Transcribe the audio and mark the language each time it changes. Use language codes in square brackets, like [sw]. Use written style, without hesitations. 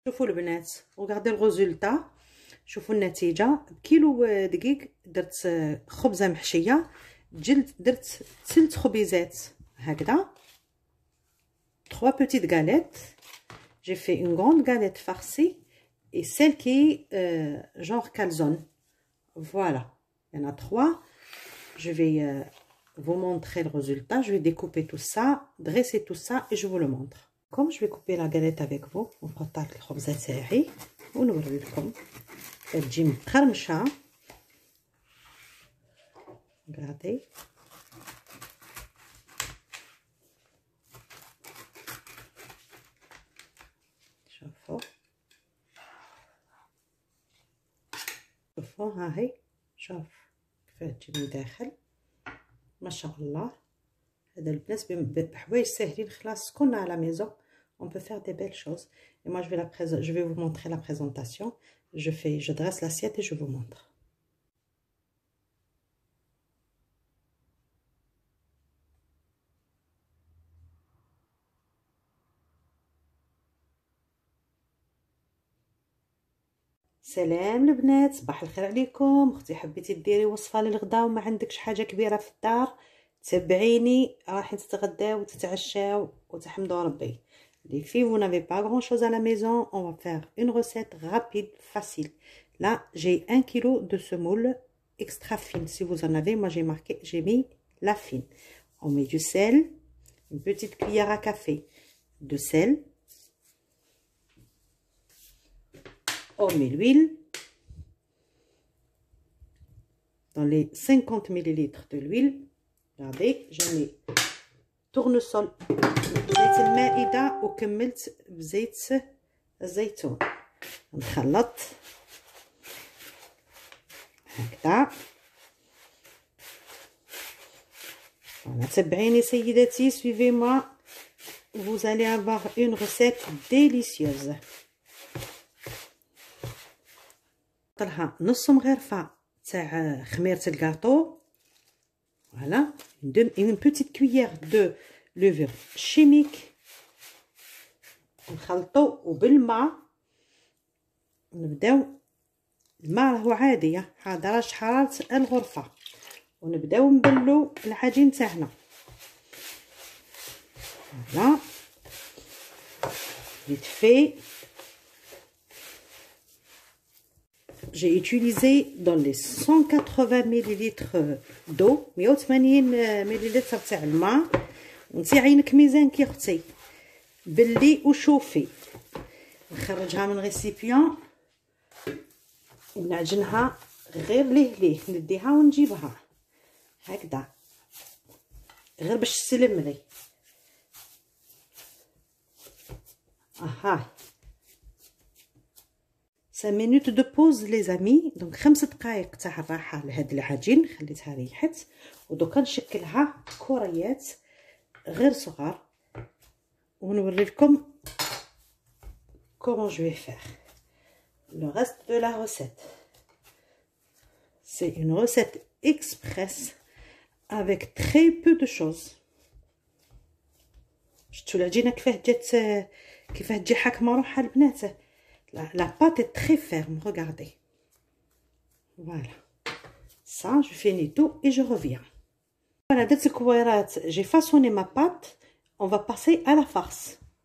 [ar] شوفوا البنات وغادي الريزولطا. شوفوا النتيجه. بكيلو دقيق درت خبزه محشيه، درت 3 خبيزات هكذا، [fr] 3 petites galettes. J'ai fait une grande galette farcie et celle qui est genre calzone. Voilà, il y en a 3. Je vais vous montrer le résultat. Je vais découper tout ça, dresser tout ça et je vous le montre. Comme je vais couper la galette avec vous, on partage les [ar] خبزة تاعي ونوري لكم تجي مقرمشة. [fr] Regardez. [ar] شوفوا ها هي، شوف كيفاه تجي من داخل ما شاء الله. هذا البنات بحوايج ساهلين خلاص كنا على ميزون. [fr] On peut faire des belles choses. Et moi je vais vous montrer la présentation. Je dresse l'assiette et je vous montre. [ar] سلام البنات، صباح الخير عليكم. اختي حبيتي ديري وصفه للغدا وما عندكش حاجه كبيره في الدار، تبعيني راح تتغداو وتتعشاو وتحمدوا ربي. [fr] Les filles, vous n'avez pas grand chose à la maison, on va faire une recette rapide, facile. Là, j'ai 1 kg de semoule extra fine. Si vous en avez, moi j'ai mis la fine. On met du sel, une petite cuillère à café de sel. On met l'huile. Dans les 50 ml de l'huile, regardez, je mets tournesol [ar] بزيت المائدة وكملت بزيت الزيتون. نخلط هكذا. تبعيني سيداتي، [fr] suivez moi, vous allez avoir une recette délicieuse. [ar] طلها نص مغرفة تاع خميرة الكاطو. [fr] Voilà, une petite cuillère de levure chimique. [ar] نخلطو وبالماء. نبداو الماء راهو عادي حاضر حرارة الغرفة، ونبداو نبلو العجين تاعنا. [fr] فوالا vite fait. J'ai utilisé dans les 180 ml d'eau [ar] 180 ملل تاع الماء. نتي عينك ميزانك يا اختي، بلي وشوفي. نخرجها من ريسيبيون ونعجنها غير ليه نديها ونجيبها هكذا غير باش تسلم لي. [fr] اها 5 minutes de pause les amis. [ar] دونك 5 دقائق تاع الراحه لهاد العجين، خليتها ريحت. ودوكا نشكلها كريات غير صغار ونوري لكم [fr] comment je vais faire le reste de la recette. C'est une recette express avec très peu de choses. [ar] شفتوا العجينه كيفاه تجي حاكمه روحها البنات. [fr] La pâte est très ferme, regardez. Voilà. Ça, je finis tout et je reviens. Voilà, dès que j'ai façonné ma pâte, on va passer à la farce.